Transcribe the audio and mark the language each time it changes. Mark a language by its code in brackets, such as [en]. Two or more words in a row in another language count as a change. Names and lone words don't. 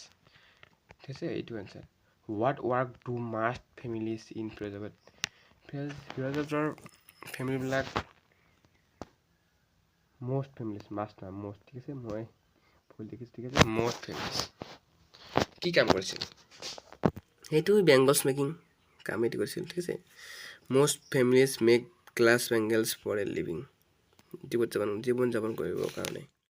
[en] This is it answer. What work do most families in Firozabad? [as] Firozabadৰ family বিলাক [en] most families must [as] না most ঠিক আছে মই ভুল দেখিছোঁ ঠিক আছে [en] most families [as] কি কাম কৰিছিল সেইটো [en] bangles making [as] কাম এইটো কৰিছিল ঠিক আছে [en] most families make glass bangles for a living [as] জীৱন যাপন কৰিবৰ কাৰণে